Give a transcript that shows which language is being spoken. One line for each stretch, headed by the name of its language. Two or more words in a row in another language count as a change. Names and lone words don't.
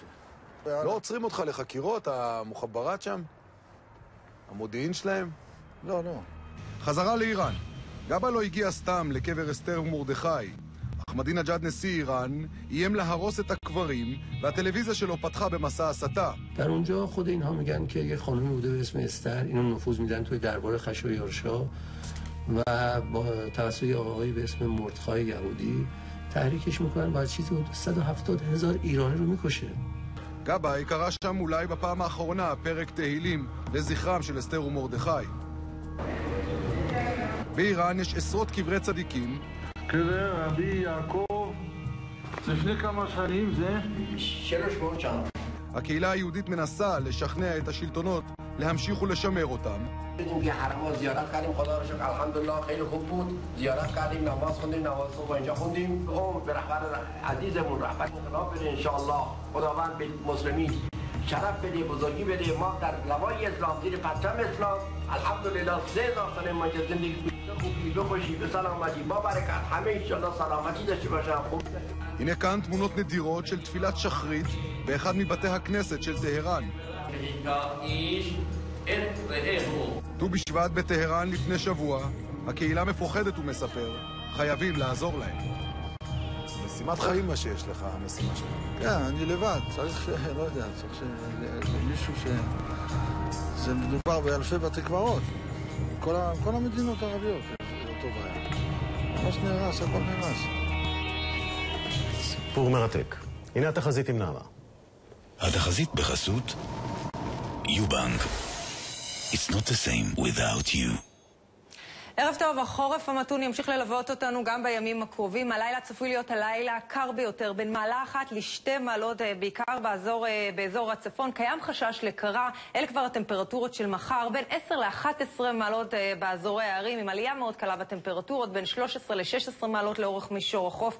Hebrew: לא עוצרים אותך לחקירות, המוחברת שם? המודיעין שלהם? לא, לא. חזרה לאיראן. גבאי לא הגיע סתם לקבר אסתר ומרדכי. אחמדינג'אד נשיא איראן איים להרוס את הקברים והטלוויזיה שלו פתחה במסע הסתה.
Persian: در اونجا خود اینها میگن که یه خانمی بوده به اسم استر، اینو نفوذ میدن توی دربار خشایارشا و با توسط آقایی به اسم مردخای یهودی تحریکش میکنن و چیزی حدود 170,000 ایرانی رو میکشه.
Hebrew: גבאי קרא שם אולי בפעם האחרונה פרק תהילים לזכרם של אסתר ומרדכי. באיראן יש עשרות קברי צדיקים. קבר רבי יעקב, לפני כמה שנים זה? 300 שנה. הקהילה היהודית מנסה לשכנע את השלטונות להמשיך ולשמר אותם.
Persian: اینکه حرم زیارت کردیم خدا رو شکر الحمدلله خیلی خوب بود زیارت کردیم نماز خوندیم نماز صبح اینجا خوندیم به رهبر عزیزمون رهبر انقلاب بده
Arabic: ان شاء الله
Persian: خداوند به مسلمین شرف بده بزرگی بده ما در لوای اسلام زیر پرچم اسلام الحمدلله 3000 سال ما که زندگی خوبی بخوشی به سلامتی با برکت همه
Arabic: ان شاء الله
Persian: سلامتی داشته باشن خوب.
Hebrew: הנה כאן תמונות נדירות של תפילת שחרית באחד מבתי הכנסת של טהרן. ט"ו בשבט בטהרן לפני שבוע, הקהילה מפוחדת ומספר, חייבים לעזור להם. משימת חיים מה שיש לך, המשימה שלך. כן, אני לבד, צריך לא יודע, צריך מישהו זה מדובר באלפי בתי קברות. כל המדינות הערביות, זה אותו בעיה. ממש נהרס, הכל נהרס. סיפור מרתק. הנה התחזית עם נעמה. התחזית בחסות יובנק.
English: It's not the same without you.
Hebrew: ערב טוב, החורף המתון ימשיך ללוות אותנו גם בימים הקרובים. הלילה צפוי להיות הלילה הקר ביותר, בין מעלה אחת ל2 מעלות, בעיקר באזור הצפון. קיים חשש לקרה, אלה כבר הטמפרטורות של מחר, בין 10 ל11 מעלות באזורי הערים, עם עלייה מאוד קלה בטמפרטורות, בין 13 ל16 מעלות לאורך מישור החוף.